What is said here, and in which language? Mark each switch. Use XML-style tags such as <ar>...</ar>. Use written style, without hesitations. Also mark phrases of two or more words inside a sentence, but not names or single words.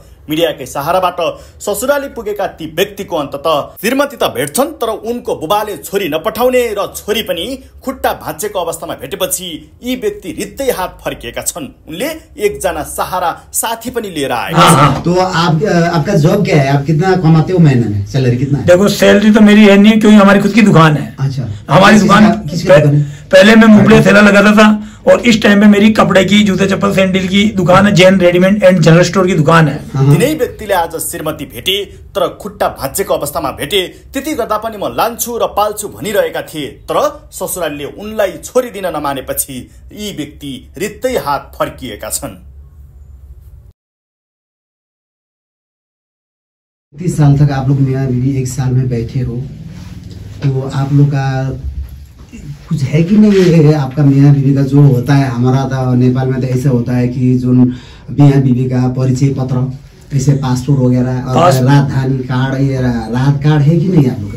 <ne>मिडियाकै सहाराबाट ससुराली पुगेका ती व्यक्तिको अन्ततः श्रीमती त भेट्छन् तर उनको बुबाले छोरी नपठाउने र छोरी पनि खुट्टा भाँचेको अवस्थामा भेटेपछि यी व्यक्ति रित्तै हात फर्किएका छन्। उनले एकजना सहारा साथी पनि लिएर आएका।</ne> <hi>तो आपका जॉब क्या है? आप कितना कमाते हो महीने में? सैलरी कितना है? देखो सैलरी तो मेरी है नहीं, क्योंकि हमारी खुद की दुकान है। अच्छा, हमारी दुकान पहले मैं मुंबई थैला लगाता था और इस टाइम में मेरी कपड़े की, जूते चप्पल सैंडल की दुकान है, जैन रेडीमेड एंड जनरल स्टोर की दुकान है।</hi> <ne>तिनै व्यक्तिले आज श्रीमती भेटे तर खुट्टा भाँचेको अवस्थामा भेटे। त्यति गर्दा पनि म लान्छु र पाल्छु भनिरहेका थिए तर ससुरालीले उनलाई छोरी दिन नमानेपछि यी व्यक्ति रित्तै हात फर्किएका छन्।</ne> <hi>30 साल तक आप लोग मियां बीवी एक साल में बैठे हो, तो आप लोग का कुछ है कि नहीं है? आपका मियां बीवी का जो होता है, हमारा तो नेपाल में तो ऐसा होता है कि जो मियां बीवी का परिचय पत्र, ऐसे पासपोर्ट वगैरह और राजधानी कार्ड, ये राहत कार्ड है कि नहीं आप लोग?</hi>